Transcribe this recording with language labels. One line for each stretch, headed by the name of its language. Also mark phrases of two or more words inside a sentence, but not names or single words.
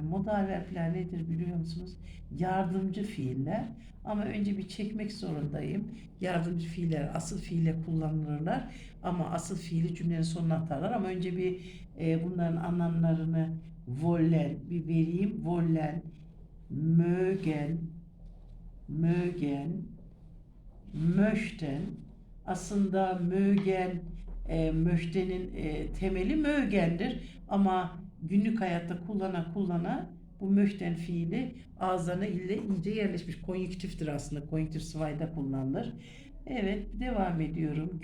Turkish: Modal verbler nedir biliyor musunuz? Yardımcı fiiller. Ama önce bir çekmek zorundayım. Yardımcı fiiller asıl fiile kullanılırlar ama asıl fiili cümlenin sonuna atarlar ama önce bir bunların anlamlarını wollen bir vereyim.
German: Wollen, mögen, mögen, möchten.
Turkish: Aslında möchten'in temeli mögendir. Ama günlük hayatta kullana bu möchten fiili ağızlarına iyice yerleşmiş. Konjüktiftir aslında. Konjüktif sıvayda kullanılır. Evet, devam ediyorum.